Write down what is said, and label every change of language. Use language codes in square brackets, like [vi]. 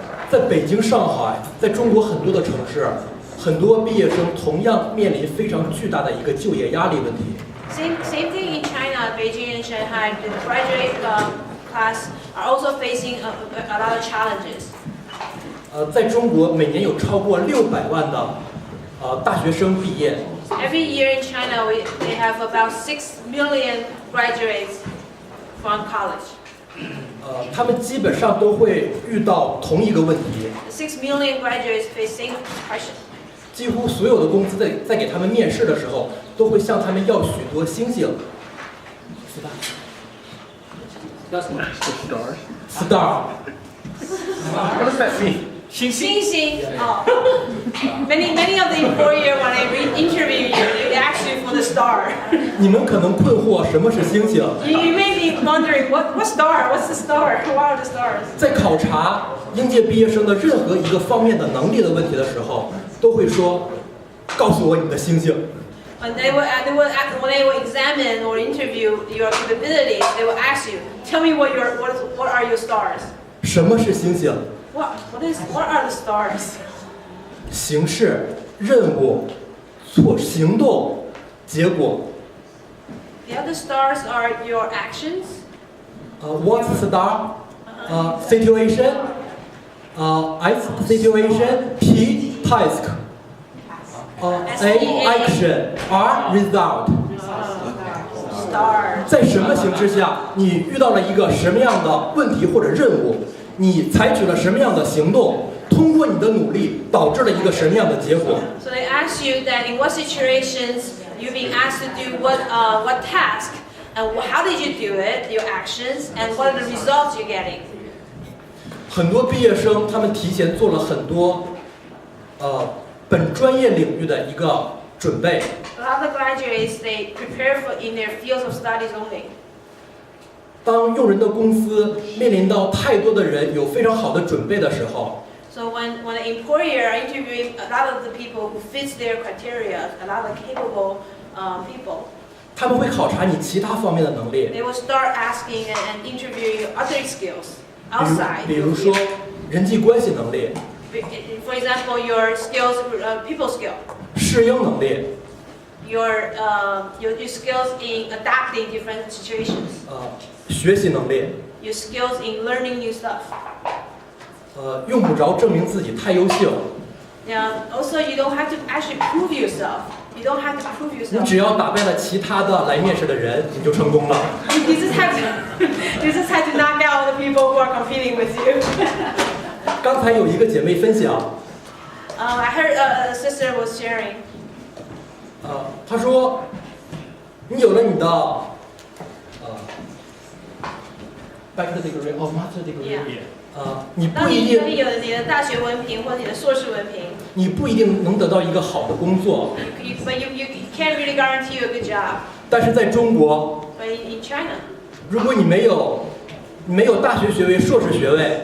[zh] 在北京、上海，在中国很多的城市，很多毕业生同样面临非常巨大的一个就业压力问题。 [en] Same thing in China, Beijing and Shanghai. The graduate class are also facing a lot of challenges. [zh] 在中国每年有超过600万的大学生毕业。 [en] Every year in China, they have about 6 million graduates from college. [zh] 他们基本上都会遇到同一个问题。 [en] 6 million graduates face same question. [zh] 几乎所有的公司在给他们面试的时候，都会向他们要许多星星。叫什么 [en] ？Star。 What does that mean? [zh] 星星哦 [en] Many of the employer when they interview you, they ask you for the star. [zh] 你们可能困惑什么是星星？ [en] You may be wondering what star? What's the star? What are the stars? [zh] 在考察应届毕业生的任何一个方面的能力的问题的时候，都会说：“告诉我你的星星。” [en] When they will examine or interview your capabilities, they will ask you, "Tell me what are your stars?" [zh] 什么是星星？ [en] What are the stars? [zh] 形式、任务、行动、结果。 [en] The other stars are your actions. What's star? Situation. S situation. P task. A action. R result. Stars. [zh] 在什么形势下，你遇到了一个什么样的问题或者任务？你采取了什么样的行动？通过你的努力，导致了一个什么样的结果？ [en] So they ask you that in what situations you're being asked to do what task, and how did you do it, your actions, and what are the results you're getting. [zh] 很多毕业生他们提前做了很多，本专业领域的一个准备。 [en] A lot of the graduates they prepare for in their fields of studies only. [zh] 当用人的公司面临到太多的人有非常好的准备的时候， [en] So when an employer are interviewing a lot of the people who fits their criteria, a lot of capable people, [zh] 他们会考察你其他方面的能力， [en] they will start asking and interviewing your other skills outside. [zh] 比如说人际关系能力、 [en] For example, your skills, people skill, [zh] 适应能力、 [en] your skills in adapting different situations, [zh] 学习能力。 [en] your skills in learning new stuff. [zh] 用不着证明自己太优秀， [en] Now, also you don't have to actually prove yourself. You don't have to prove [zh] 你 [en] yourself. [zh] 只要打败了其他的来面试的人，你就成功了。 [en] You just have to knock out the people who are competing with you. [zh] 刚才有一个姐妹分享， [en] I heard a sister was sharing. [zh] 她说，你有了你的 [en] bachelor degree or master degree， [zh] 你不一定，当你有你的大学文凭或者你的硕士文凭，你不一定能得到一个好的工作。 [en] but you can't really guarantee you a good job. [zh] 但是在中国， [en] But in China, [zh] 如果你没有大学学位、硕士学位，